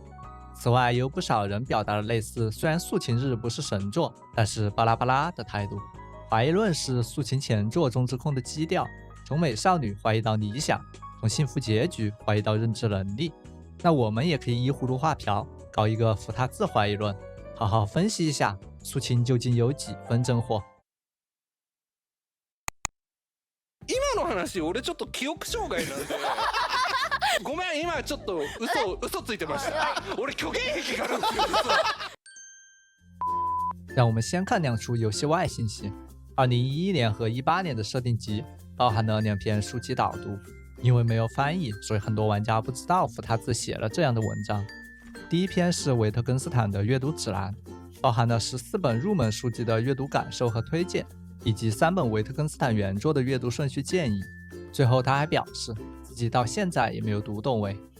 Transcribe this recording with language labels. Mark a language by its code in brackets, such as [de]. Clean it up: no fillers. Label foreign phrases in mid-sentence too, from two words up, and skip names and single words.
[zh] 此外，有不少人表达了类似虽然素琴日不是神作，但是巴拉巴拉的态度。怀疑论是素琴前作中之空的基调，从美少女怀疑到理想，从幸福结局怀疑到认知能力。那我们也可以依葫芦画瓢，搞一个伏他字怀疑论，好好分析一下素琴究竟有几分真货。 [ja] 今の話俺ちょっと記憶障害なんでごめん今ちょっと嘘ついてました俺虚言癖があるんですよ実は。 [zh] 让我们先看2处游戏外信息。2011年和18年的设定集包含了2篇书籍导读，因为没有翻译，所以很多玩家不知道伏他字写了这样的文章。第一篇是维特根斯坦的阅读指南，包含了14本入门书籍的阅读感受和推荐，以及3本维特根斯坦原作的阅读顺序建议。最后他还表示自己到现在也没有读懂为。